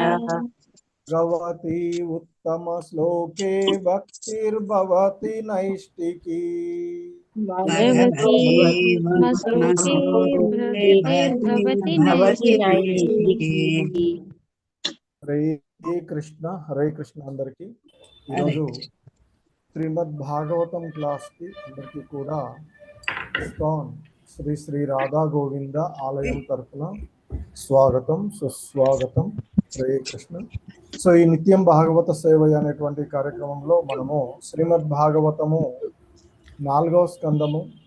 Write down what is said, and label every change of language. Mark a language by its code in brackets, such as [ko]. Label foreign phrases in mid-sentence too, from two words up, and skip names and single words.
[sa] भगवती उत्तमश्लोके भक्तिर्भवति नैष्टिकी। भगवती भगवती उत्तमश्लोके उत्तमश्लोके भक्तिर्भवति भक्तिर्भवति नैष्ठिकी। नैष्ठिकी। [te] హరే కృష్ణ హరే కృష్ణ అందరికీ ఈరోజు శ్రీమద్ భాగవతం క్లాస్కి అందరికీ కూడా ఇస్కాన్ శ్రీ శ్రీ రాధా గోవింద ఆలయం తరఫున స్వాగతం సుస్వాగతం. హరే కృష్ణ. సో ఈ నిత్యం భాగవత సేవ అనేటువంటి కార్యక్రమంలో మనము శ్రీమద్ భాగవతము 4వ స్కందము